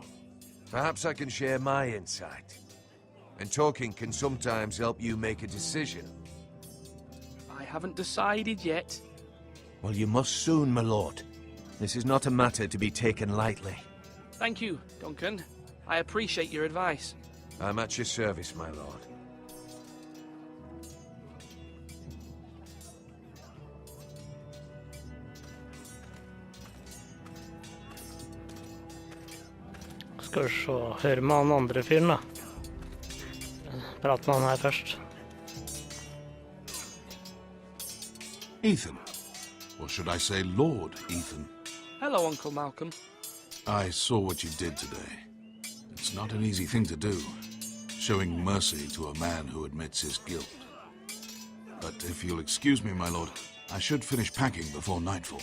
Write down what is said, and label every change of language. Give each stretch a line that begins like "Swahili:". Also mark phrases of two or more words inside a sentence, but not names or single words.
English: Perhaps I can share my insight. And talking can sometimes help you make a decision. I haven't decided yet. Well, you must soon, my lord. This is not a matter to be taken lightly. Thank you, Duncan. I appreciate your advice. I'm at your service, my lord.
Norwegian: Skal vi se, høre med han andre fyren da. Prate med han her først.
English: Ethan. Or should I say Lord Ethan? Hello, Uncle Malcolm. I saw what you did today. It's not an easy thing to do, showing mercy to a man who admits his guilt. But if you'll excuse me, my lord, I should finish packing before nightfall.